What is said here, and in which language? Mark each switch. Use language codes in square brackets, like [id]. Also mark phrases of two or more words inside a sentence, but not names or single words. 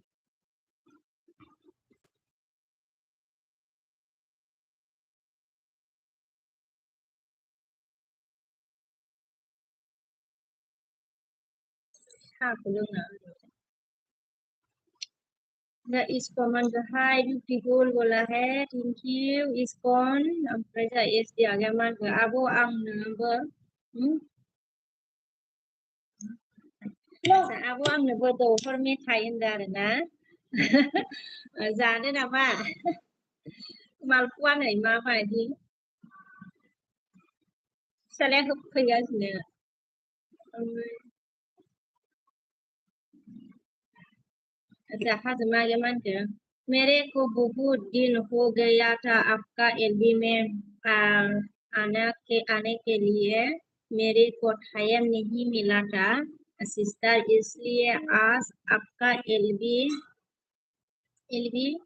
[brx] साहाखौ लोंना दा इस्कन [en] hi beautiful [hi] बोला है [en] thank you [brx] इस्कन ओमफ्राय जा एसडि आगैया मा होनखो आब' आं नोंनोबो आब' आंनोबो दौहर मेथाइ होनदों आरोना जानो नामा मालपुवा नै माबायदि फिसालाया होफैगासिनो अच्छा हाजमा आगैया मा होनखो [hi] मेरे को बहुत दिन हो गया था आपका एलबी में आने के लिए मेरे को टाइम नहीं मिला था सिस्टर इसलिए आज आपका एलबी एलबी